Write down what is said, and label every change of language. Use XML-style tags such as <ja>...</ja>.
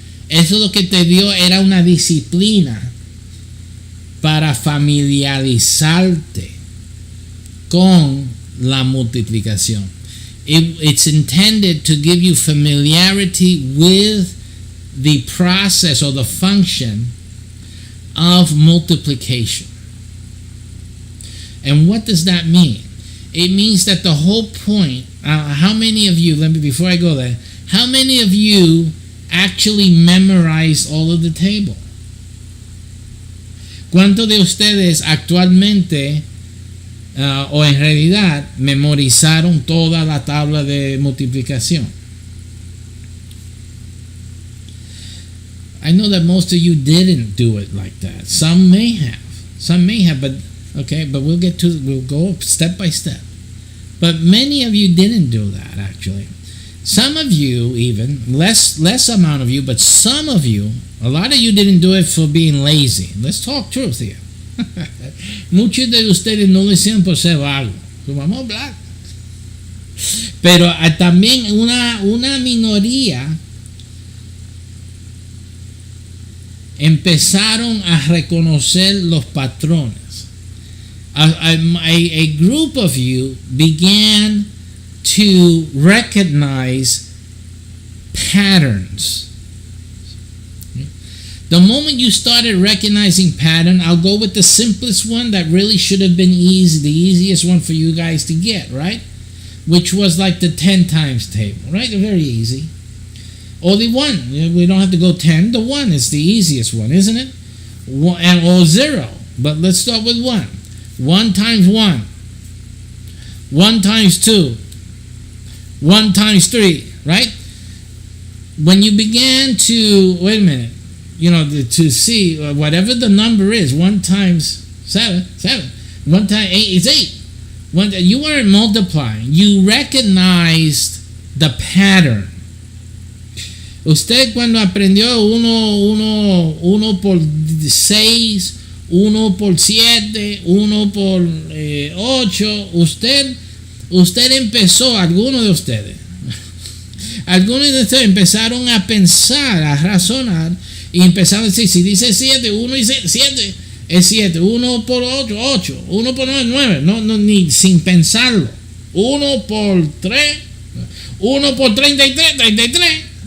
<es>Eso lo que te dio era una disciplina para familiarizarte con la multiplicación.</es> <en>It's intended to give you familiarity with the process or the function of multiplication. And what does that mean? It means that the whole point, how many of you, before I go there, how many of you actually memorized all of the table?</en> <es>¿Cuántos de ustedes actualmente o en realidad memorizaron toda la tabla de multiplicación?</es> <en>I know that most of you didn't do it like that. Some may have, but okay, but we'll go step by step. But many of you didn't do that actually. Some of you, even less amount of you, but some of you, a lot of you didn't do it for being lazy. Let's talk truth here.</en> <es>Muchos de ustedes no lo hicieron por ser vagos. Vamos a hablar. Pero también una minoría empezaron a reconocer los patrones.</es> <en>A group of you began to recognize patterns. The moment you started recognizing pattern, I'll go with the simplest one that really should have been easy, the easiest one for you guys to get, right? Which was like the 10 times table, right? Very easy. Or the 1. We don't have to go 10. The 1 is the easiest one, isn't it? Or 0. But let's start with 1. 1 times 1. 1 times 2. 1 times 3, right? When you began to, wait a minute, to see whatever the number is, 1 times 7, 1 times 8 is 8. You weren't multiplying. You recognized the pattern.</en> <es>Usted cuando aprendió 1 por 6, 1 por 7, 1 por 8, usted empezó, algunos de ustedes empezaron a pensar, a razonar y empezaron a decir, si dice 7, 1 y 7 es 7, 1 por 8, 8, 1 por 9, 9, no, ni sin pensarlo, 1 por 3, 1 por 33, 33.</es>